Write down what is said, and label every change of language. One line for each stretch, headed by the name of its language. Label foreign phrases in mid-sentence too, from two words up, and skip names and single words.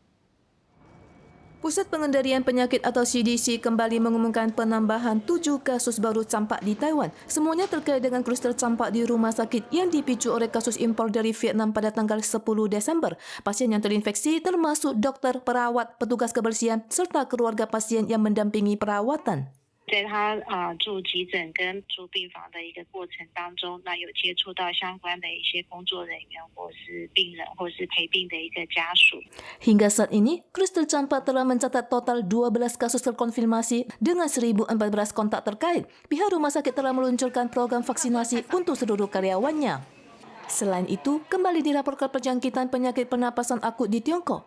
Indonesian: Pusat Pengendalian Penyakit atau CDC kembali mengumumkan penambahan 7 kasus baru campak di Taiwan. Semuanya terkait dengan kluster campak di rumah sakit yang dipicu oleh kasus impor dari Vietnam pada tanggal 10 Desember. Pasien yang terinfeksi termasuk dokter, perawat, petugas kebersihan serta keluarga pasien yang mendampingi perawatan.
Chinese: 在他住急诊跟住病房的一个过程当中，那有接触到相关的一些工作人员或是病人或是陪病的一个家属。
Indonesian: Hingga saat ini, kluster campak telah mencatat total 12 kasus terkonfirmasi dengan 1.014 kontak terkait. Pihak rumah sakit telah meluncurkan program vaksinasi untuk seluruh karyawannya. Selain itu, kembali dilaporkan perjangkitan penyakit pernapasan akut di Tiongkok.